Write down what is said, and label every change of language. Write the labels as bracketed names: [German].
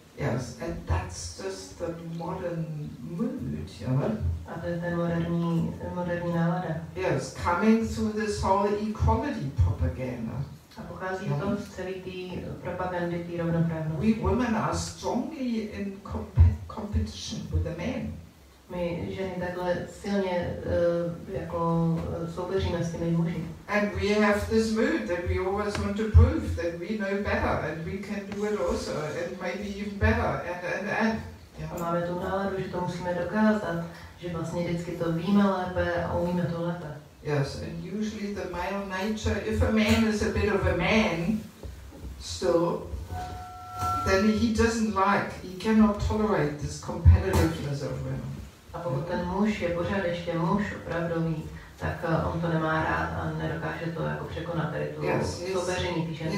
[English] Yes, and that's just the modern mood, you know. [Czech] A to je ten moderní nálada. [English] Yes, coming through this whole equality propaganda. [Czech] A pochází to z celé té propagandy, té rovnoprávnosti. [English] We women are strongly in competition with the men. [Czech] My ženy takhle silně jako soupeříme s těmi muži. [English] And we have this mood that we always want to prove that we know better and we can do it also and maybe even better and. [Czech] A máme tu náladu, že to musíme dokázat, že vlastně vždycky to víme lépe a umíme to lépe. [English] Yes, and usually the male nature, if a man is a bit of a man still, then he doesn't he cannot tolerate this competitiveness of women. [Czech] A pokud ten muž je pořád ještě muž opravdový, tak on to nemá rád a nedokáže to jako překonat, tady tu soupeření ty ženy.